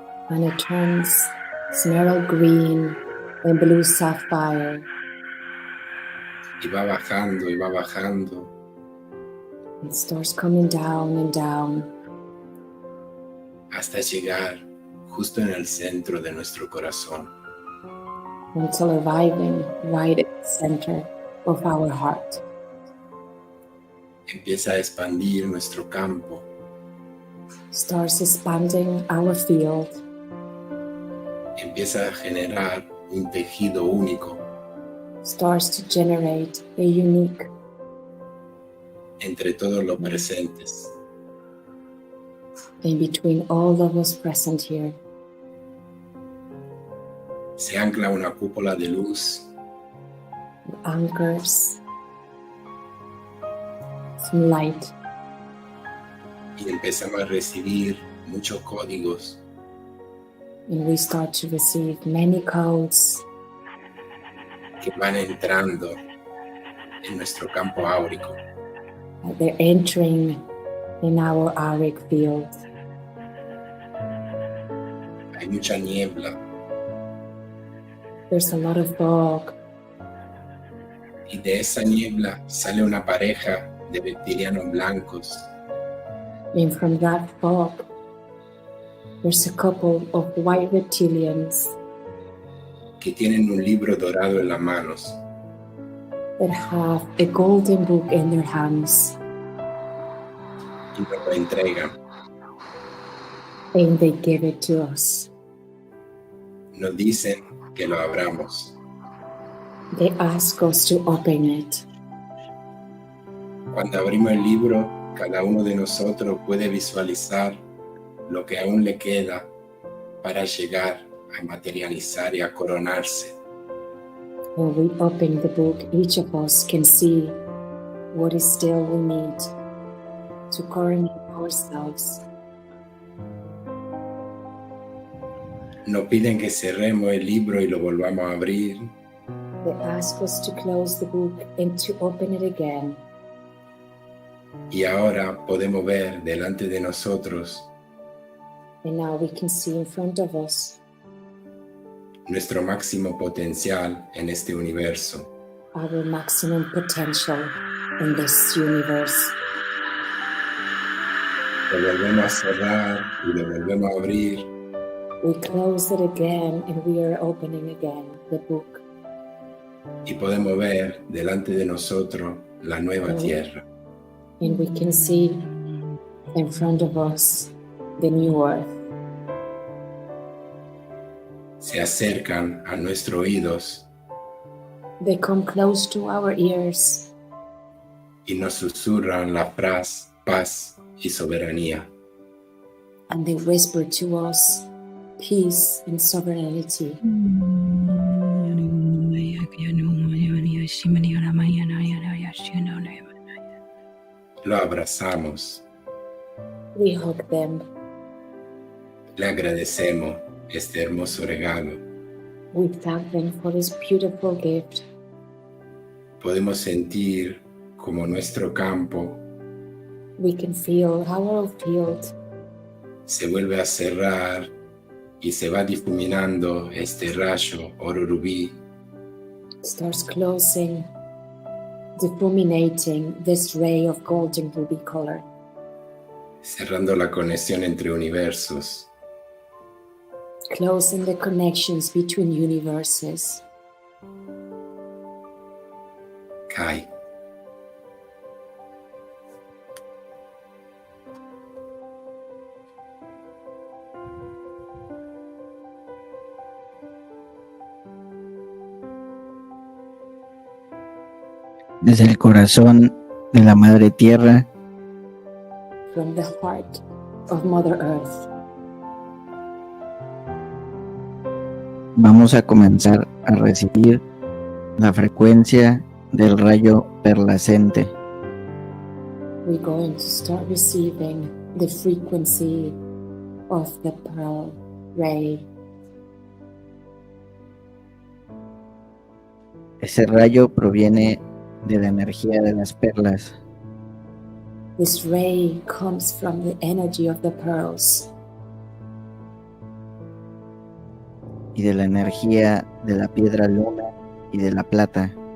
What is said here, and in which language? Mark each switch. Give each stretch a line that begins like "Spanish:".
English: and it turns emerald green and blue sapphire.
Spanish: Y va bajando y va bajando
English: It starts coming down and down
Spanish: hasta llegar justo en el centro de nuestro corazón.
English: until arriving right at the center of our heart.
Spanish: Empieza a expandir nuestro campo
English: Starts expanding our field,
Spanish: empieza a generar un tejido único
English: starts to generate a unique
Spanish: entre todos los presentes.
English: in between all of us present here.
Spanish: Se ancla una cúpula de luz
English: Anchors some light
Spanish: y empezamos a recibir muchos códigos
English: And we start to receive many codes
Spanish: que van entrando en nuestro campo áurico.
English: that they're entering in our auric field.
Spanish: Hay mucha niebla
English: There's a lot of fog,
Spanish: y de esa niebla sale una pareja de reptilianos blancos
English: and from that fog, there's a couple of white reptilians
Spanish: que tienen un libro dorado en las manos
English: that have a golden book in their hands,
Spanish: y nos lo entregan.
English: and they give it to us.
Spanish: Nos dicen que lo abramos.
English: They ask us to open it.
Spanish: Cuando abrimos el libro, cada uno de nosotros puede visualizar lo que aún le queda para llegar a materializar y a coronarse.
English: When we open the book, each of us can see what is still we need to coronate ourselves.
Spanish: Nos piden que cerremos el libro y lo volvamos a abrir,
English: They ask us to close the book and to open it again.
Spanish: y ahora podemos ver delante de nosotros
English: And now we can see in front of us
Spanish: nuestro máximo potencial en este universo.
English: our maximum potential in this universe.
Spanish: Lo volvemos a cerrar y lo volvemos a abrir,
English: We close it again and we are opening again the book.
Spanish: y podemos ver delante de nosotros la nueva tierra.
English: And we can see in front of us the new earth.
Spanish: Se acercan a nuestros oídos
English: They come close to our ears
Spanish: y nos susurran la frase paz y soberanía.
English: and they whisper to us peace and sovereignty.
Spanish: Lo abrazamos,
English: We hug them.
Spanish: le agradecemos este hermoso regalo.
English: We thank them for this beautiful gift.
Spanish: Podemos sentir como nuestro campo
English: We can feel our field
Spanish: se vuelve a cerrar y se va difuminando este rayo oro rubí
English: starts closing, difuminating this ray of golden ruby color,
Spanish: cerrando la conexión entre universos.
English: closing the connections between universes.
Spanish: Cae. Desde el corazón de la Madre Tierra,
English: From the heart of Mother Earth,
Spanish: vamos a comenzar a recibir la frecuencia del rayo perlacente,
English: we're going to start receiving the frequency of the pearl ray.
Spanish: Ese rayo proviene de la energía de las perlas
English: This ray comes from the energy of the pearls
Spanish: y de la energía de la piedra luna y de la plata.